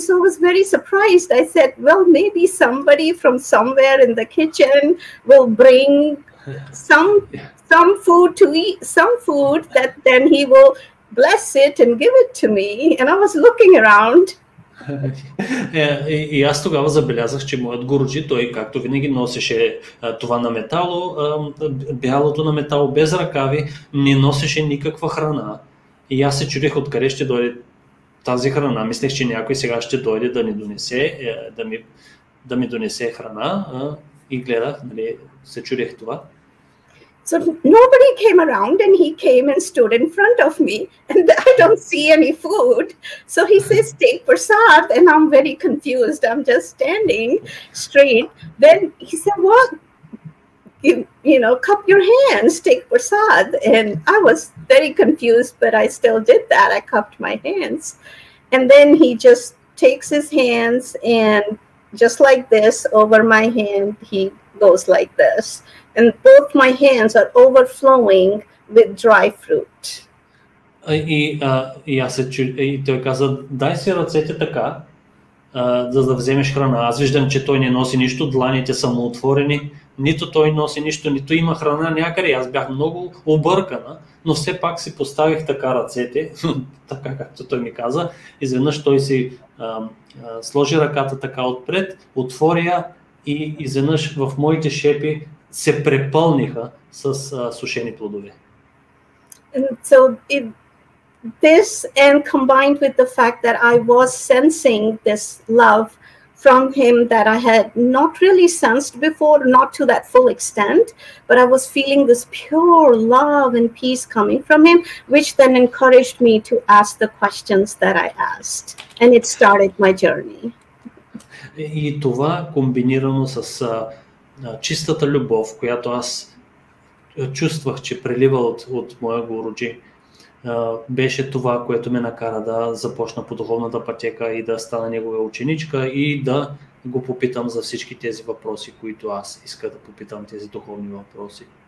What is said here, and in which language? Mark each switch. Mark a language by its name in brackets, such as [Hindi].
[English] So I was very surprised. I said, well, maybe somebody from somewhere in the kitchen will bring some food to eat, some food that then he will bless it and give it to me. And I was looking around. [Bulgarian] И аз тогава забелязах, че моят гуруджи, той както винаги носеше това на метало, бялото на метало без ръкави, не носеше никаква храна. И аз се чудих откъде ще дойде тази храна. Мислех, че някой сега ще дойде да ни донесе, да ми донесе храна и гледах, нали, се чудих това. [English] So nobody came around, and he came and stood in front of me, and I don't see any food. So he says, take prasad, and I'm very confused. I'm just standing straight. Then he said, what? Cup your hands, take prasad. And I was very confused, but I still did that. I cupped my hands. And then he just takes his hands, and just like this, over my hand, he goes like this. And both my hands are overflowing with dry fruit. [Bulgarian] И той каза, дай си ръцете така, за да вземеш храна. Аз виждам, че той не носи нищо, дланите са му отворени, нито той носи нищо, нито има храна някъде. Аз бях много объркана, но все пак си поставих така ръцете, така както той ми каза. Изведнъж той си сложи ръката така отпред, отвори я и изведнъж в моите шепи се препълниха с сушени плодове. [English] And so this, and combined with the fact that I was sensing this love from him that I had not really sensed before, not to that full extent, but I was feeling this pure love and peace coming from him, which then encouraged me to ask the questions that I asked. And it started my journey. [Bulgarian] И това комбинирано с чистата любов, която аз чувствах, че прелива от моя гуруджи, беше това, което ме накара да започна по духовната пътека и да стана негова ученичка и да го попитам за всички тези въпроси, които аз иска да попитам, тези духовни въпроси.